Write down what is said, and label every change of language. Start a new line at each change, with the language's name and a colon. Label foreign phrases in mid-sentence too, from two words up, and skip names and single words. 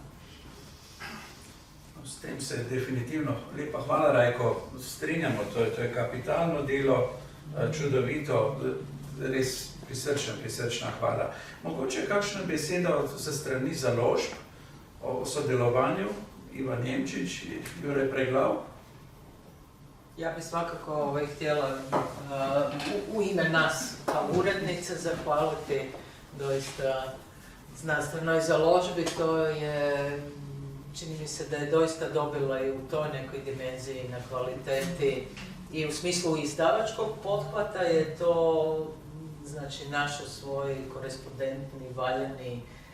Slovenian: S tem se definitivno, lepa hvala Rajko, strinjamo, to je kapitalno delo, čudovito, res prisrčna hvala. Mogoče kakšna beseda se strani založb o sodelovanju, Ivan Njemčić, Jure Preglav?
Croatian: Ja bih svakako htjela u ime nas kao urednice zahvaliti doista znanstvenoj založbi, to je, čini mi se da je doista dobila i u toj nekoj dimenziji na kvaliteti i u smislu izdavačkog pothvata je to znači našo svoj korespondentni, valjani,